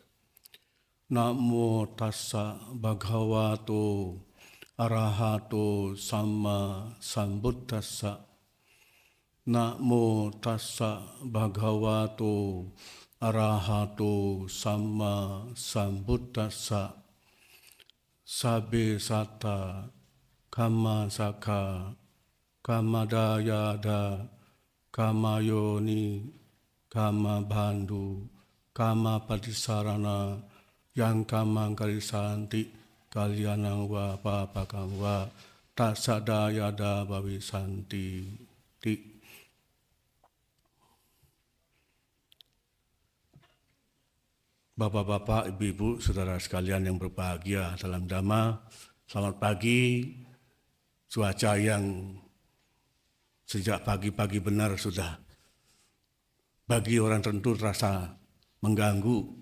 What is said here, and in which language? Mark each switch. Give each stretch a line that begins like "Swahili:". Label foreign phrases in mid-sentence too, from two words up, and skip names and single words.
Pali: Namo tassa bhagavato arahato samma sambuddhassa. Namo tassa bhagavato arahato samma sambuddhassa. Sabbe satta Kamma saka, kamma dayada, kamma yoni, kamma bandhu, kamma patisarana, yang kamma karisanti, kalyanang wa papakam wa, tasadayada bawisanti.
Indonesian: Bapak-bapak, ibu-ibu, saudara sekalian yang berbahagia dalam Dhamma, selamat pagi. Cuaca yang sejak pagi-pagi benar sudah bagi orang tertentu terasa mengganggu.